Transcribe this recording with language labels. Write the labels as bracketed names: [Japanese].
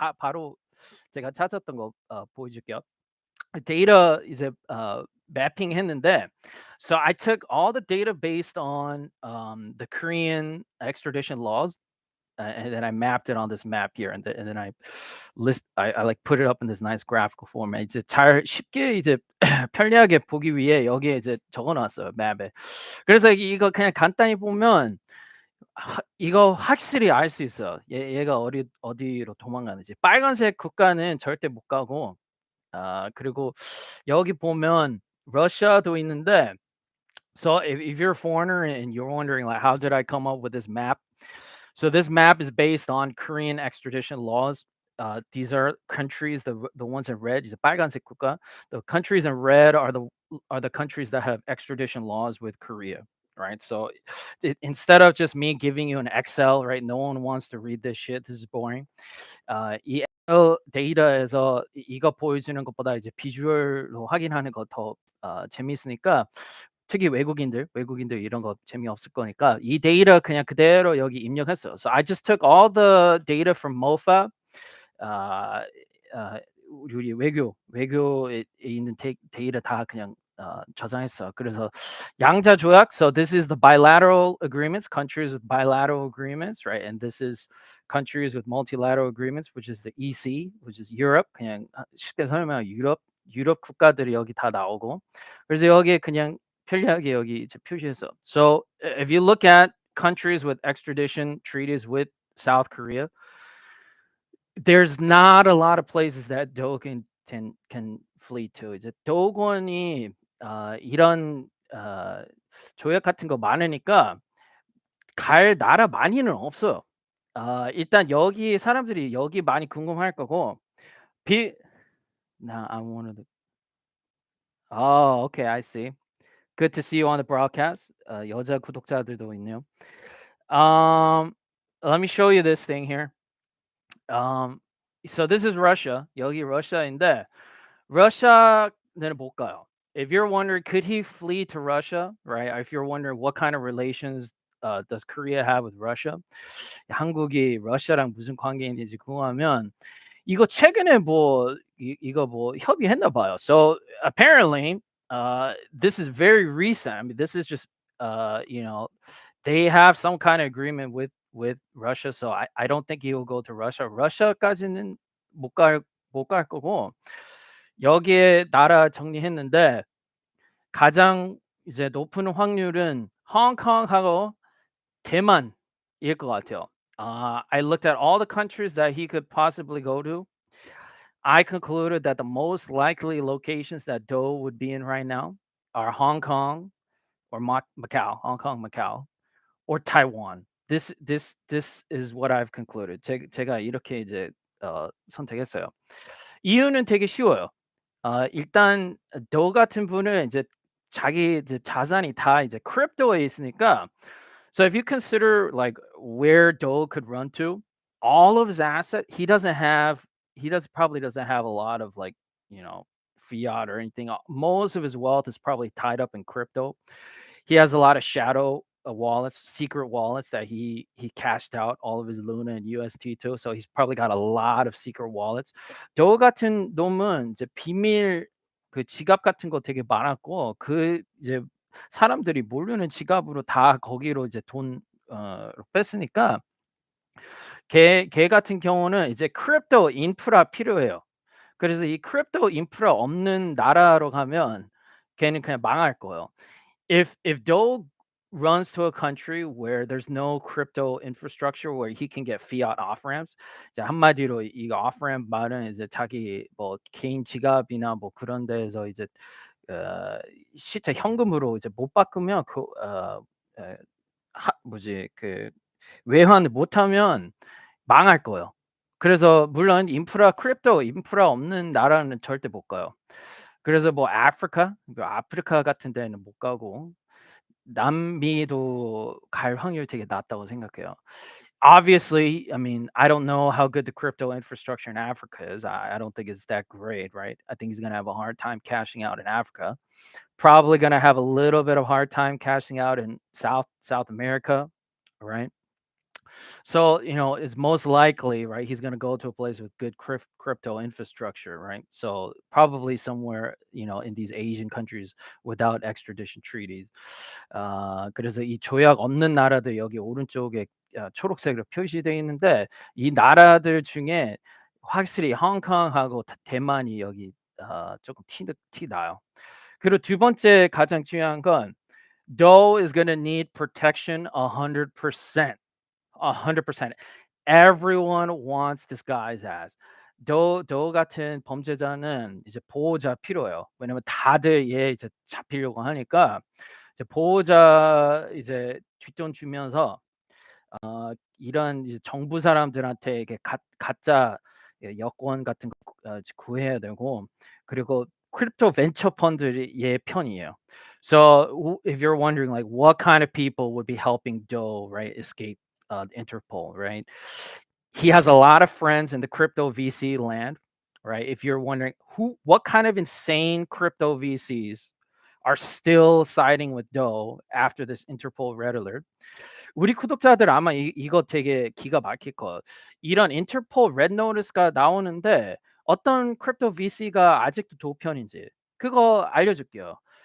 [Korean] 바로 제가 찾았던 거 보여줄게요. 데이터 이제 mapping 했는데, [English] so I took all the data based on the Korean extradition laws, and then I mapped it on this map here, and then I like put it up in this nice graphical format. [Korean] 이제 잘 쉽게 이제 편리하게 보기 위해 여기에 이제 적어놨어요 맵에. 그래서 이거 그냥 간단히 보면 이거 확실히 알 수 있어요. 얘가 어디로 도망가는지. 빨간색 국가는 절대 못 가고, 그리고 여기 보면 러시아도 있는데, [English] so if you're a foreigner and you're wondering like how did I come up with this map? So this map is based on Korean extradition laws. These are countries, the ones in red, [Korean] 이제 빨간색 국가. [English] The countries in red are the countries that have extradition laws with Korea, right? So instead of just me giving you an Excel, right? No one wants to read this shit. This is boring. [Korean] 이 데이터에서 이거 보여주는 것보다 이제 비주얼로 확인하는 거 더 재미있으니까, 특히 외국인들 이런 거 재미없을 거니까 이 데이터 그냥 그대로 여기 입력했어요. [English] So I just took all the data from MOFA. [Korean] 우리 외교에 있는 데이터 다 그냥 저장했어. 그래서 양자 조약. [English] So this is the bilateral agreements, countries with bilateral agreements, right? And this is countries with multilateral agreements, which is the EC, which is Europe. [Korean] 그냥 쉽게 설명하면 유럽 국가들이 여기 다 나오고. 그래서 여기에 그냥 편리하게 여기 이제 표시했어. [English] So if you look at countries with extradition treaties with South Korea, there's not a lot of places that Do can flee to. [Korean] 이제 도건이 이런 조약 같은 거 많으니까 갈 나라 많이는 없어요. 일단 여기 사람들이 여기 많이 궁금할 거고, [English] Now I'm one of the. Oh, okay, I see. Good to see you on the broadcast. [Korean] 여자 구독자들도 있네요. [English] Um, let me show you this thing here. Um, so this is Russia. [Korean] 여기 러시아인데 러시아는 못 가요. [English] If you're wondering, could he flee to Russia, right? If you're wondering what kind of relations does Korea have with Russia? [Korean] 한국이 러시아랑 무슨 관계인지 궁금하면 이거 최근에 뭐 이거 뭐 협의했나 봐요. [English] So apparently, this is very recent. I mean, this is just you know, they have some kind of agreement with Russia. So I don't think he will go to Russia. [Korean] Russia까지는 못 갈 거고 여기에 나라 정리했는데 가장 이제 높은 확률은 홍콩하고 대만일 것 같아요. [English] I looked at all the countries that he could possibly go to. I concluded that the most likely locations that Doe would be in right now are Hong Kong or Macau, Hong Kong, Macau, or Taiwan. This is what I've concluded. [Korean] 제가 이렇게 이제 선택했어요. 이유는 되게 쉬워요. 일단 도 같은 분은 이제 자기 이제 자산이 다 이제 크립토에 있으니까 [English] so if you consider like where Do could run to, all of his asset, he probably doesn't have a lot of like, you know, fiat or anything. Most of his wealth is probably tied up in crypto. He has a lot of shadow wallets, secret wallets that he cashed out all of his Luna and UST too. So he's probably got a lot of secret wallets. [Korean] 도 같은 놈은 이제 비밀 그 지갑 같은 거 되게 많았고 그 이제 사람들이 모르는 지갑으로 다 거기로 이제 돈 뺐으니까 걔 같은 경우는 이제 크립토 인프라 필요해요. 그래서 이 크립토 인프라 없는 나라로 가면 걔는 그냥 망할 거예요. [English] If Doge runs to a country where there's no crypto infrastructure where he can get fiat off ramps, [Korean] 이제 한마디로 이 off ramp 말은 이제 자기 뭐 개인 지갑이나 뭐 그런 데에서 이제 실제 현금으로 이제 못 바꾸면 에, 뭐지 그 외환을 못하면 망할 거예요. 그래서 물론 크립토 인프라 없는 나라는 절대 못 가요. 그래서 뭐 아프리카 같은 데는 못 가고 남미도 갈 확률이 되게 낮다고 생각해요. [English] Obviously, I mean, I don't know how good the crypto infrastructure in Africa is. I don't think it's that great, right? I think he's gonna have a hard time cashing out in Africa. Probably gonna have a little bit of hard time cashing out in South America, right? So, it's most likely, right, he's going to go to a place with good crypto infrastructure, right? So, probably somewhere, in these Asian countries without extradition treaties. [Korean] 그래서 이 조약 없는 나라들 여기 오른쪽에 초록색으로 표시되어 있는데 이 나라들 중에 확실히 홍콩하고 대만이 여기 조금 티 나요. 그리고 두 번째 가장 중요한 건 [English] Doe is going to need protection 100%. 100%. Everyone wants this guy's ass. [Korean] 도 같은 범죄자는 이제 보호자 필요해요. 왜냐면 다들 얘 이제 잡히려고 하니까 이제 보호자 이제 뒷돈 주면서 이런 이제 정부 사람들한테 이렇게 가짜 여권 같은 거 구해야 되고 그리고 크립토 벤처 펀드들이 얘 편이에요. [English] So if you're wondering like what kind of people would be helping Doe, right, escape Interpol, right? He has a lot of friends in the crypto VC land, right? If you're wondering what kind of insane crypto VCs are still siding with Doe after this Interpol red alert, [Korean] 우리 구독자들 아마 이거 되게 기가 막힐 거예요. 이런 인터폴 레드 노티스가 나오는데 어떤 크립토 VC가 아직도 도편인지 그거 알려줄게요.